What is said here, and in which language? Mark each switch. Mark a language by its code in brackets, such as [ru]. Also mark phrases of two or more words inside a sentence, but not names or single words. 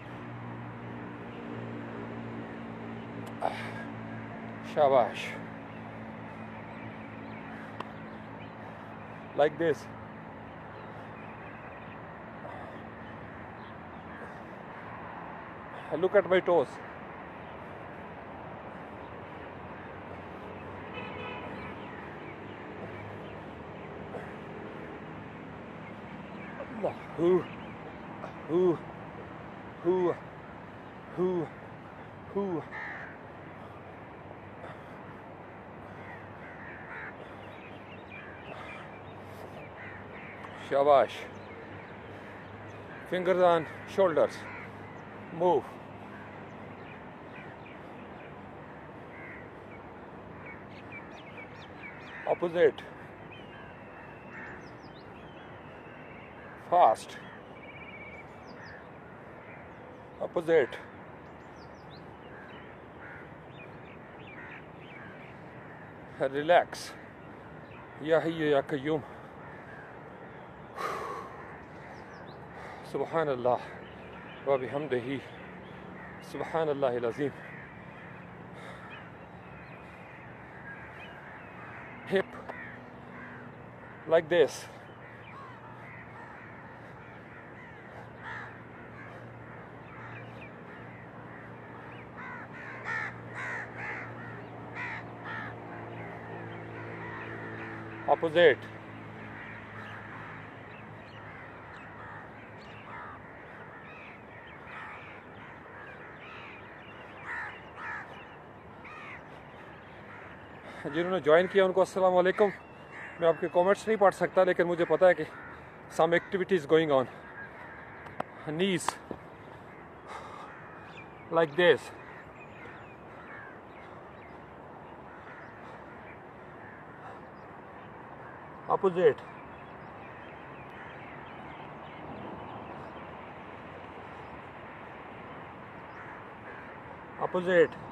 [en] Shabash. Like this. Look at my toes. Hoo, hoo, hoo, hoo, hoo. Shabash. Fingers on shoulders. Move. Opposite. Fast. Opposite. Relax. [ar] يا حي يا قيوم. سبحان الله وبحمده. سبحان الله العظيم. [en] Hip like this. Opposite. [hi] जिन्होंने ज्वाइन किया उनको [ar] السلام عليكم. [hi] मैं आपके कमेंट्स नहीं पढ़ सकता, लेकिन मुझे पता है कि [en] some activities going on. knees like this. Opposite. Opposite.